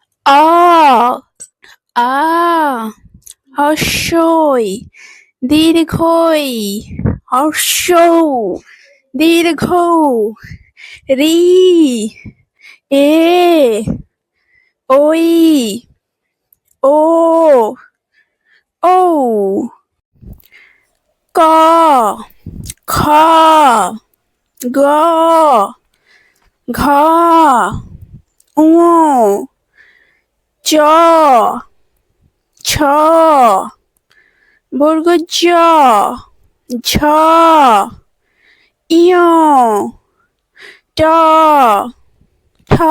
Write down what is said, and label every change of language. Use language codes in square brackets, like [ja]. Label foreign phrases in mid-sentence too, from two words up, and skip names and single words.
[bn] অ আ হস্যই দীর্ঘই হর্ষৌ দীর্ঘ রি এ ওই ও ঔ ক খ গ ঘ ঙ চ ছ বর্গ জ ঝ ইয় ট ঠ